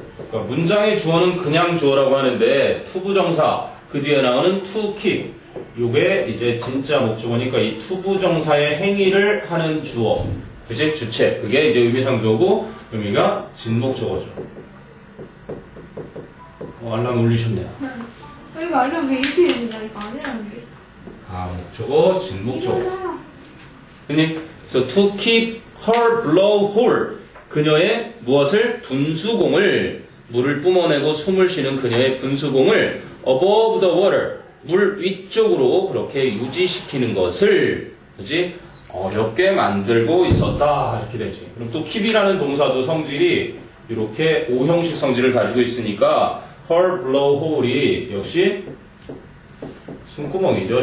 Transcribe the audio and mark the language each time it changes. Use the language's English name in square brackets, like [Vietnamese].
[Korean] 그러니까 문장의 주어는 그냥 주어라고 하는데 투부정사 그 뒤에 나오는 to keep 요게 이제 진짜 목적어니까 이 투부정사의 행위를 하는 주어 그치? 주체 그게 이제 의미상 주어고 의미가 진목적어죠. 알람 울리셨네요. 이거 알람 왜 이렇게 되냐? 이거 안 해놨는데. 가목적어, 진목적어. 그니? [English] So to keep her blow whole. [Korean] 그녀의 무엇을? 분수공을, 물을 뿜어내고 숨을 쉬는 그녀의 분수공을 [English] above the water. [Korean] 물 위쪽으로 그렇게 유지시키는 것을, 그지? 어렵게 만들고 있었다. 이렇게 되지. 그럼 또 keep이라는 동사도 성질이 이렇게 O형식 성질을 가지고 있으니까 [English] her blow hole [Korean] 이 역시 숨구멍이죠.